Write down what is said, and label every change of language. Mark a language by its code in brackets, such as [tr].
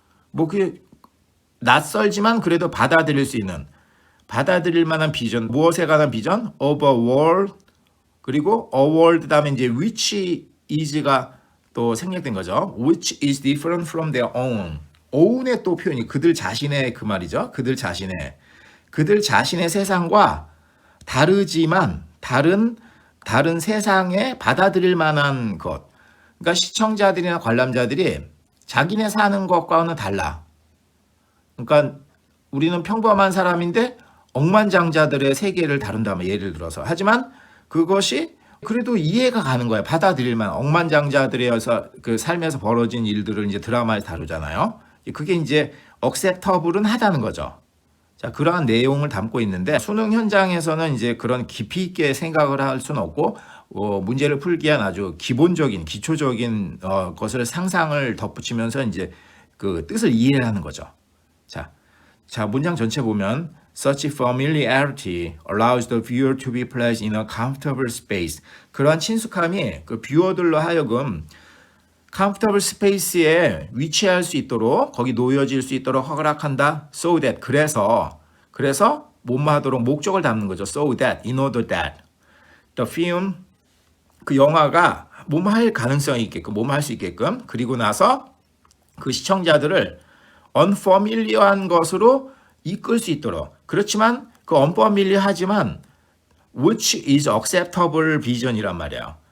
[ko] 뭐 그게 낯설지만 그래도 받아들일 수 있는 받아들일 만한 비전. 무엇에 관한 비전? [en] of a world. [ko] 그리고 a world 다음에 이제 which is가 또 생략된 거죠. [en] which is different from their own. [ko] own의 또 표현이 그들 자신의 그 말이죠. 그들 자신의 세상과 다르지만 다른 세상에 받아들일 만한 것. 그러니까 시청자들이나 관람자들이 자기네 사는 것과는 달라. 그러니까 우리는 평범한 사람인데 억만장자들의 세계를 다룬다면 예를 들어서 하지만 그것이 그래도 이해가 가는 거예요. 받아들일 만한 억만장자들에서 그 삶에서 벌어진 일들을 이제 드라마에 다루잖아요. 그게 이제 acceptable은 하다는 거죠. 자, 그러한 내용을 담고 있는데 수능 현장에서는 이제 그런 깊이 있게 생각을 할 수는 없고 문제를 풀기 위한 아주 기본적인 기초적인 것을 상상을 덧붙이면서 이제 그 뜻을 이해하는 거죠. 자, 문장 전체 보면 [en] Such familiarity allows the viewer to be placed in a comfortable space. [ko] 그러한 친숙함이 그 뷰어들로 하여금 comfortable space에 위치할 수 있도록 거기 놓여질 수 있도록 허락한다. [en] So that [ko] 그래서 뭐뭐 하도록 목적을 담는 거죠. [en] So that, in order that the film [ko] 그 영화가 뭐뭐 할 가능성이 있게끔 뭐뭐 할 수 있게끔 그리고 나서 그 시청자들을 unfamiliar한 것으로 이끌 수 있도록 그렇지만 그 unfamiliar하지만 [en] which is acceptable vision [ko] 이란 말이에요.